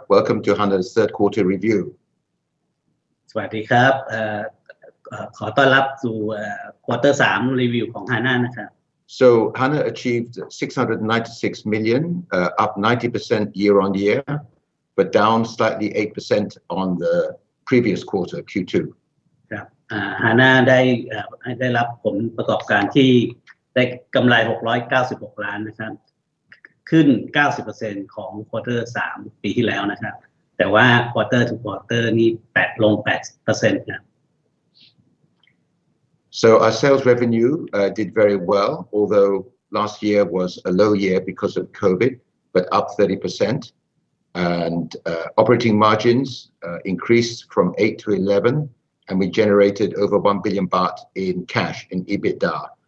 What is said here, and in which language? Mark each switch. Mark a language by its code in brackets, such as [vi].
[en] Welcome to HANA's third quarter review. [th] สวัสดีครับขอต้อนรับสู่ควอเตอร์3รีวิวของ HANA นะครับ [en] So HANA achieved 696 million, up 90% year on year, but down slightly 8% on the previous quarter, Q2. [th] ครับHANA ได้รับผลประกอบการที่ได้กำไร696ล้านนะครับขึ้น 90% ของควอเตอร์3ปีที่แล้วนะครับแต่ว่าควอเตอร์ทูควอเตอร์นี่ลง 8% นะ [en] So our sales revenue did very well, although last year was a low year because of COVID, but up 30%. And operating margins increased from 8 to 11, and we generated over 1 billion baht in cash in EBITDA.